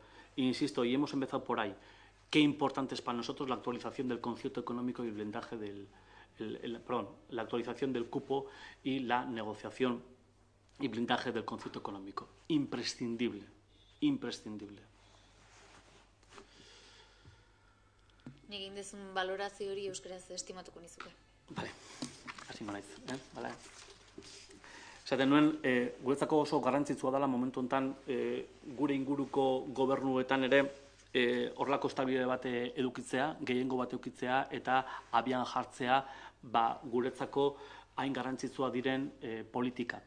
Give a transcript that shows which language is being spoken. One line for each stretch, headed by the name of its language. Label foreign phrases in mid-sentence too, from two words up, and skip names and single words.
Spanish: Insisto, y hemos empezado por ahí, qué importante es para nosotros la actualización del concierto económico y el blindaje la actualización del cupo y la negociación y blindaje del concierto económico. Imprescindible, imprescindible.
Basque: Nik egin dezun balorazio hori euskaraz estimatuko nizuke. Bale, hasi manaiz, bale. Zaten nuen, guretzako oso garrantzitsua dela momentu honetan gure inguruko gobernuetan ere horrelako estabilitate bat edukitzea, gehiengo bat edukitzea eta abian jartzea guretzako hain garrantzitsua diren politikak.